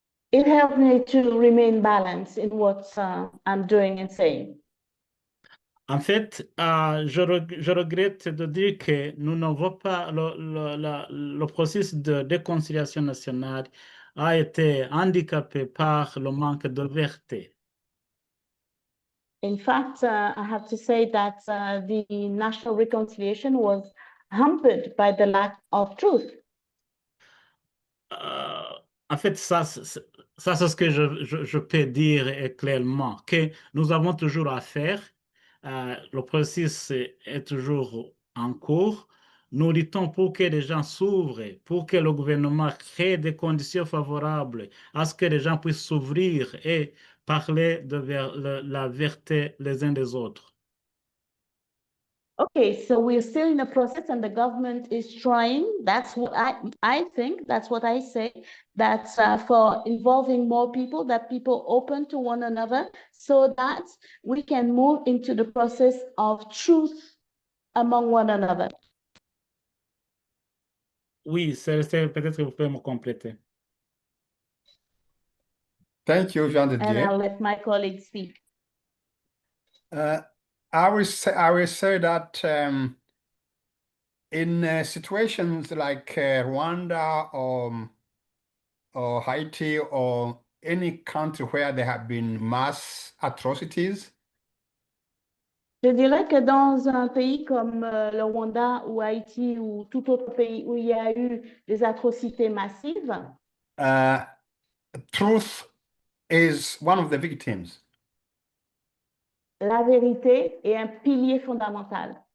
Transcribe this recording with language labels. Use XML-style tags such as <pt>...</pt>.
<en>It helped me to remain balanced in what I'm doing and saying.</en> <fr>En fait, je regrette de dire que nous n'avons pas le processus de réconciliation nationale a été handicapé par le manque de vérité. In fact, I have to say that the national reconciliation was hampered by the lack of truth. En fait, ça c'est ce que je peux dire clairement, que nous avons toujours à faire. Le processus est toujours en cours. Nous luttons pour que les gens s'ouvrent, pour que le gouvernement crée des conditions favorables à ce que les gens puissent s'ouvrir et parler de la vérité les uns des autres.</fr> <en>Okay, so we're still in the process and the government is trying. That's what I think, that's what I say, that for involving more people, that people open to one another so that we can move into the process of truth among one another.</en> <fr>Oui, peut-être que vous pouvez me compléter.</fr> <en>Thank you, Jean de And Dieu. I'll let my colleagues speak. I will say that in situations like Rwanda or Haiti or any country where there have been mass atrocities,</en> <fr>Je dirais que dans un pays comme le Rwanda ou Haïti ou tout autre pays où il y a eu des atrocités massives,</fr> <en>truth is one of the victims.</en> <fr>la vérité est un pilier fondamental.</fr>